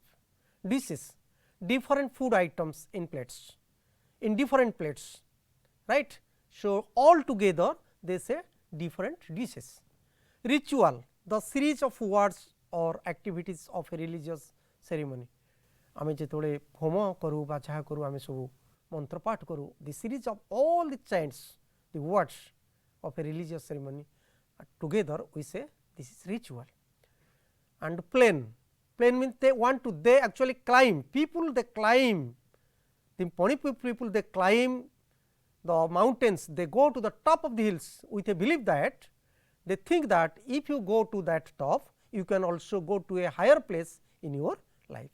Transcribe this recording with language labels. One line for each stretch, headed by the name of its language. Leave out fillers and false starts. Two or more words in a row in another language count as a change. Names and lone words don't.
English: Dishes, different food items in plates, in different plates, right. So, all together they say different dishes. Ritual, the series of words or activities of a religious ceremony.
Odia: ଆମେ ଜେତୋଲେ ହୋମ କରୁ ବା ଜହା କରୁ ଆମେ ସବ ମନ୍ତ୍ର ପାଠ କରୁ,
English: the series of all the chants, the words of a religious ceremony together we say this is ritual. And plain, Plain means they actually climb, people they climb, the Manipur people they climb the mountains, they go to the top of the hills with a belief that they think that if you go to that top, you can also go to a higher place in your life.